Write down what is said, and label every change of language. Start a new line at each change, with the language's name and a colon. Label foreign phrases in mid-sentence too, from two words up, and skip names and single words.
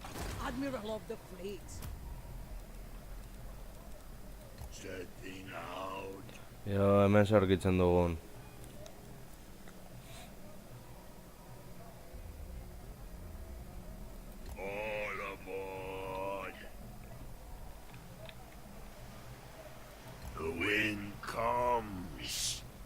English: Admiral of the fleet. Setting out.
Basque: Jo, hemen aurkitzen dugun.
English: All aboard. The wind comes.